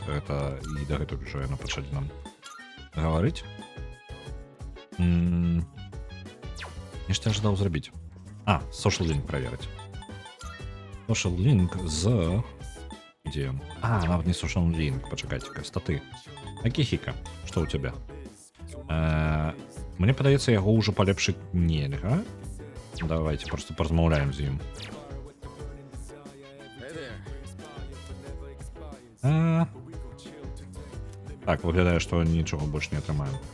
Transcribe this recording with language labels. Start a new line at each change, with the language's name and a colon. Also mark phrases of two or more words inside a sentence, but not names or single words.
Belarusian: Гэта і дагэтуль ужо яны пачалі нам гаварыць. Нешта жадаў зрабіць.
English: Social link праверыць. Social link з...
Belarusian: Дзе ён? Нават не
English: social link,
Belarusian: пачакайце-ка, статы. Акіхіка, што ў цябе? Мне падаецца, яго ўжо палепшыць нельга.
Russian: Давайте просто
Belarusian: поразмаўляем з ім. Так, выглядае, што нічога больш не атрымаем.